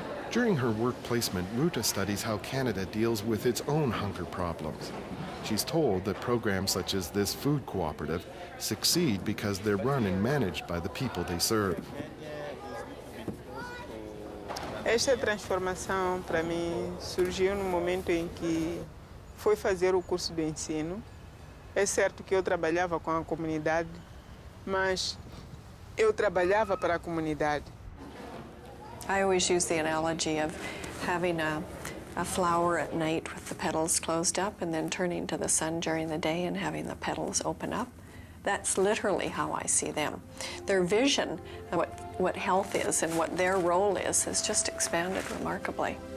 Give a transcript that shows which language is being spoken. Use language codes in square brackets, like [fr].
[en] During her work placement, Ruta studies how Canada deals with its own hunger problems. She's told that programs such as this food cooperative succeed because they're run and managed by the people they serve. [pt] Esta transformação, para mim, surgiu no momento em que fui fazer o curso do ensino. É certo que eu trabalhava com a comunidade, mas eu trabalhava para a comunidade. [en] I always use the analogy of having a flower at night with the petals closed up and then turning to the sun during the day and having the petals open up. That's literally how I see them. Their vision of what health is and what their role is has just expanded remarkably.